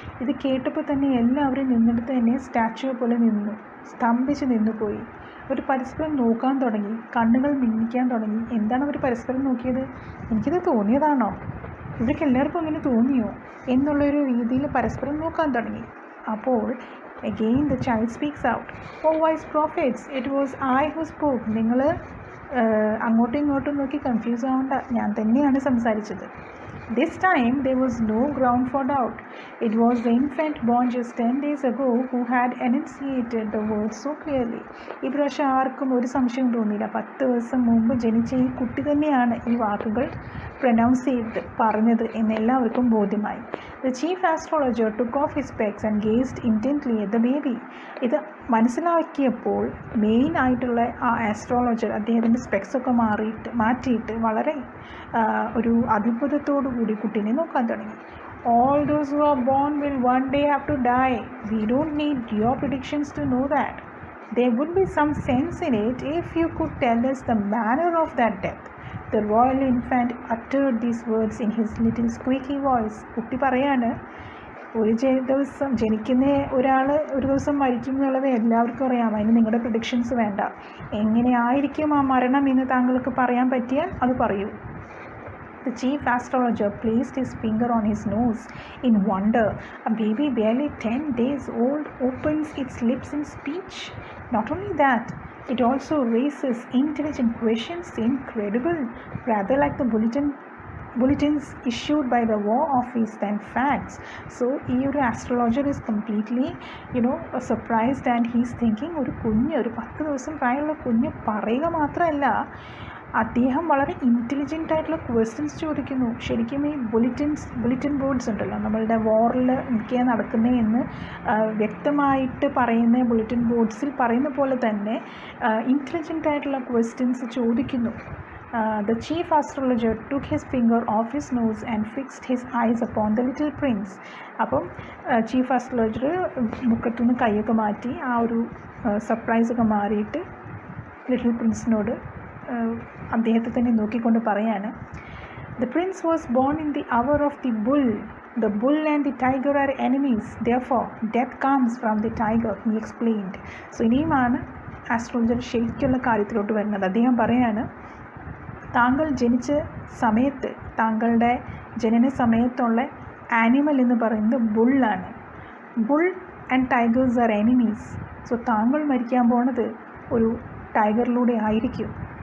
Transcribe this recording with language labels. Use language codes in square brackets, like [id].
[ml] ഇത് കേട്ടപ്പോൾ തന്നെ എല്ലാവരും നിന്നെടുത്ത് തന്നെ സ്റ്റാച്യു പോലെ നിന്നു, സ്തംഭിച്ച് നിന്നുപോയി. അവർ പരസ്പരം നോക്കാൻ തുടങ്ങി, കണ്ണുകൾ മിന്നിക്കാൻ തുടങ്ങി. എന്താണ് അവർ പരസ്പരം നോക്കിയത്? എനിക്കിത് തോന്നിയതാണോ, ഇവർക്ക് എല്ലാവർക്കും അങ്ങനെ തോന്നിയോ എന്നുള്ളൊരു രീതിയിൽ പരസ്പരം നോക്കാൻ തുടങ്ങി. [en] അപ്പോൾ again the child speaks out. Oh wise prophets, it was I who spoke. [ml] നിങ്ങൾ അങ്ങോട്ടും ഇങ്ങോട്ടും നോക്കി കൺഫ്യൂസ് ആവേണ്ട, ഞാൻ തന്നെയാണ് സംസാരിച്ചത്. [en] This time there was no ground for doubt. It was the infant born just 10 days ago who had enunciated the words so clearly. [ml] ഈ പ്രാവശ്യം ആർക്കും ഒരു സംശയം തോന്നിയില്ല. 10 ദിവസം മുമ്പ് ജനിച്ച ഈ കുട്ടി തന്നെയാണ് ഈ വാക്കുകൾ പ്രൊനൗൺസ് ചെയ്ത് പറഞ്ഞത് എന്ന് എല്ലാവർക്കും ബോധ്യമായി. [en] The chief astrologer took off his specs and gazed intently at the baby. [ml] ഇത് മനസ്സിലാക്കിയപ്പോൾ മെയിൻ ആയിട്ടുള്ള ആ ആസ്ട്രോളജർ അദ്ദേഹത്തിൻ്റെ സ്പെക്സൊക്കെ മാറ്റിയിട്ട് വളരെ ഒരു അത്ഭുതത്തോടു കൂടി കുട്ടീനെ നോക്കാൻ തുടങ്ങി. [en] All those who are born will one day have to die. We don't need your predictions to know that. There would be some sense in it if you could tell us the manner of that death. The royal infant uttered these words in his little squeaky voice. [ml] കുട്ടി പറയാണ്, ഒരു ദിവസം ജനിക്കുന്ന ഒരാൾ ഒരു ദിവസം മരിക്കും എന്നുള്ളത് എല്ലാവർക്കും അറിയാം. അതിന് നിങ്ങളുടെ പ്രഡിക്ഷൻസ് വേണ്ട. എങ്ങനെയായിരിക്കും ആ മരണം എന്ന് താങ്കൾക്ക് പറയാൻ പറ്റിയാൽ അത് പറയൂ. [en] The chief astrologer placed his finger on his nose in wonder. A baby barely 10 days old opens its lips in speech. Not only that, it also raises intelligent questions. Incredible. Rather like the bulletins issued by the war office than facts. So your astrologer is completely surprised, and he's thinking [ml] ഒരു 10 ദിവസം പ്രായമുള്ള കുഞ്ഞ് പറയുക മാത്രമല്ല, അദ്ദേഹം വളരെ intelligent ആയിട്ടുള്ള questions ചോദിക്കുന്നു. ശരിക്കും ഈ ബുള്ളറ്റിൻ ബോർഡ്സ് ഉണ്ടല്ലോ, നമ്മളുടെ വാറിൽ എന്തൊക്കെയാണ് നടക്കുന്നതെന്ന് വ്യക്തമായിട്ട് പറയുന്ന ബുള്ളറ്റിൻ ബോർഡ്സിൽ പറയുന്ന പോലെ തന്നെ ഇൻ്റലിജൻ്റ് ആയിട്ടുള്ള ക്വസ്റ്റ്യൻസ് ചോദിക്കുന്നു. [en] The chief astrologer took his finger off his nose and fixed his eyes upon the little prince. [ml] അപ്പം ചീഫ് ആസ്ട്രോളജർ മുഖത്തുനിന്ന് കൈയൊക്കെ മാറ്റി ആ ഒരു സർപ്രൈസൊക്കെ മാറിയിട്ട് ലിറ്റിൽ പ്രിൻസിനോട് അദ്ദേഹത്തെ തന്നെ നോക്കിക്കൊണ്ട് പറയാണ്, [en] "The prince was born in the hour of the bull. The bull and the tiger are enemies. Therefore, death comes from the tiger," he explained. [ml] So ഇനിയുമാണ് astrologer ശരിക്കുള്ള കാര്യത്തിലോട്ട് വരുന്നത്. അദ്ദേഹം പറയാണ്, താങ്കൾ ജനിച്ച സമയത്ത്, താങ്കളുടെ ജനന സമയത്തുള്ള ആനിമൽ എന്ന് പറയുന്നത് ബുള്ളാണ്. [en] Bull and tigers are enemies. [ml] So താങ്കൾ മരിക്കാൻ പോണത് ഒരു ടൈഗറിലൂടെ ആയിരിക്കും.